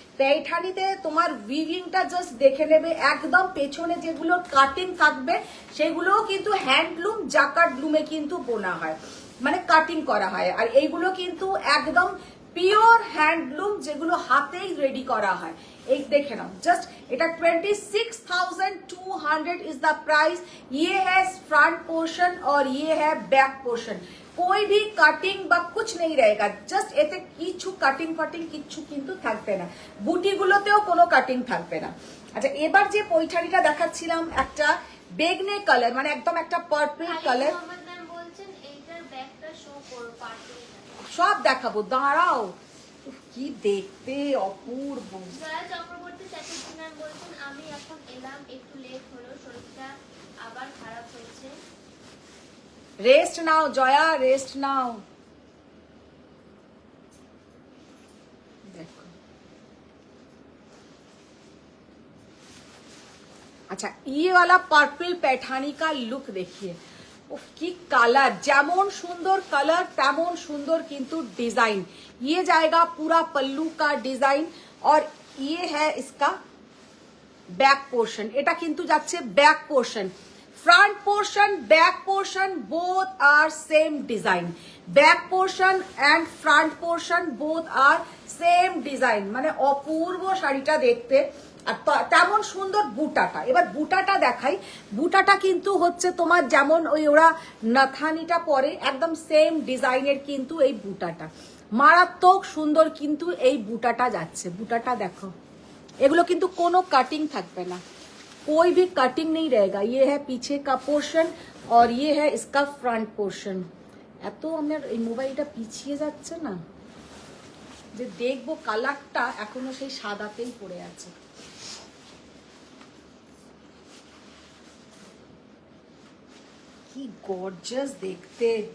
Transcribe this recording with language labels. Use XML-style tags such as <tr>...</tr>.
<bn>পেঠানিতে তোমার উইভিংটা জাস্ট দেখে নেবে, একদম পেছনে যেগুলো কাটিং থাকবে সেগুলোও কিন্তু হ্যান্ডলুম জাকার্ড লুমে কিন্তু বোনা হয়, মানে কাটিং করা হয়। আর এইগুলো কিন্তু একদম পিওর হ্যান্ডলুম, যেগুলো হাতেই রেডি করা হয়।</bn> <hi>एक देखे ना जस्ट, এটা</hi> <en>26,200 is the price.</en> <hi>ये है फ्रंट पोर्शन और ये है बैक पोर्शन। कोई भी কাটিং বা कुछ नहीं रहेगा,</hi> <bn>জাস্ট এতে কিছু কাটিং ফাটিং কিছু কিন্তু থাকবে না, বুটিগুলোতেও কোনো কাটিং থাকবে না। আচ্ছা, এবার যে পৈঠানিটা দেখাচ্ছিলাম একটা বেগনে কালার, মানে একদম একটা পার্পল কালার, মোহাম্মদ ম্যাম বলছেন এইটার ব্যাকটা শো করো পার্পল। সব দেখাবো, দাঁড়াও। উফ, কি দেখতে অপূর্ব। জয়া চক্রবর্তী চ্যাটার্জি ম্যাম বলছেন আমি এখন এলাম, একটু লেট হলো, শরীরটা আবার খারাপ হয়েছে। রেস্ট নাও জয়া, রেস্ট নাও।</bn> <hi>দেখো, अच्छा ये वाला पर्पल पैठानी का लुक देखिए, उफ की कलर,</hi> <bn>যেমন সুন্দর কালার তেমন সুন্দর কিন্তু ডিজাइन।</bn> <hi>ये जाएगा पूरा पल्लू का डिजाइन और ये है इसका बैक पोर्शन।</hi> <bn>এটা কিন্তু যাচ্ছে back portion.</bn> <en>front portion back portion both are same design, back portion and front portion both are same design,</en> <bn>মানে অপূর্ব শাড়িটা দেখতে। আর তেমন সুন্দর বুটাটা, এবার বুটাটা দেখাই। বুটাটা কিন্তু হচ্ছে তোমার যেমন ওই ওরা নাথানিটা পরে একদম সেম ডিজাইনের কিন্তু এই বুটাটা, মারাত্মক সুন্দর কিন্তু এই বুটাটা যাচ্ছে। বুটাটা দেখো, এগুলো কিন্তু কোনো কাটিং থাকবে না,</bn> <hi>कोई भी कटिंग नहीं रहेगा। ये है पीछे का पोर्शन और ये है इसका फ्रंट पोर्शन।</hi> <bn>এত আমার এই মোবাইলটা পিছিয়ে যাচ্ছে না, যে দেখবো কালারটা এখনো সেই সাদাতেই পড়ে আছে। কি গর্জাস দেখতে।</bn>